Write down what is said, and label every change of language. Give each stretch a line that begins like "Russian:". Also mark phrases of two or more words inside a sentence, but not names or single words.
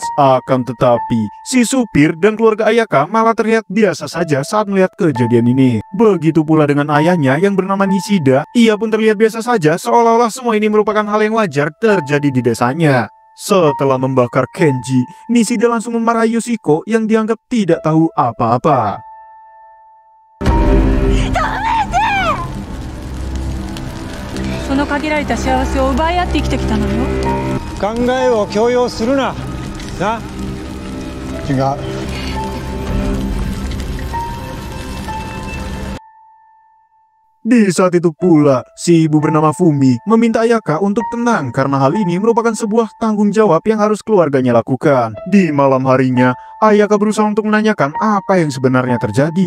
Indonesian: Akan tetapi, si supir dan keluarga Ayaka malah terlihat biasa saja saat melihat kejadian ini. Begitu pula dengan ayahnya yang bernama Nishida, ia pun terlihat biasa saja seolah-olah semua ini merupakan hal yang wajar terjadi di desanya. Setelah membakar Kenji, Nishida langsung memarahi Yoshiko yang dianggap tidak tahu apa-apa.
Japanese: その限られた幸せを奪い合って生きてきたのよ。考えを強要するな。な。違う。
Indonesian: Di saat itu pula, si ibu bernama Fumi meminta Ayaka untuk tenang karena hal ini merupakan sebuah tanggung jawab yang harus keluarganya lakukan. Di malam harinya, Ayaka berusaha untuk menanyakan apa yang sebenarnya terjadi.